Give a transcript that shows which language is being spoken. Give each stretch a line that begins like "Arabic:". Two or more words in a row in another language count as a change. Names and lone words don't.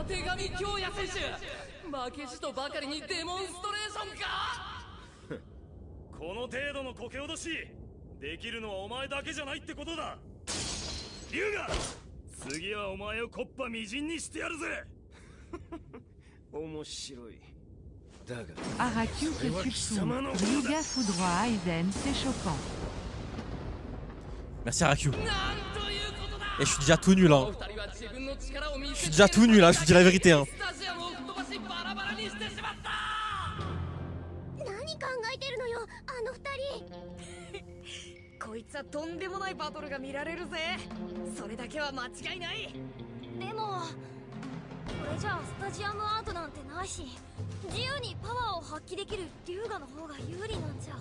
Japanese: たてがみ京也選手、負けじとばかりにデモンストレーションか。この程度のこけ落としできるのはお前だけじゃないってことだ。龍河、次はお前をコッパみじんにしてやるぜ。面白い。だが
French: Araki se subsume. Ryuga foudroie Aizen, c'est choquant. Merci Araku.
Japanese: なんということだ。
French: Et je suis déjà tout nul, hein. Je suis déjà tout nul, hein, je vous dis la vérité, hein.
Japanese: 何考えてるのよあの二人。こいつはとんでもないバトルが見られるぜ。それだけは間違いない。でもこれじゃあスタジアムアートなんてないし、自由にパワーを発揮できる龍河の方が有利なんじゃ。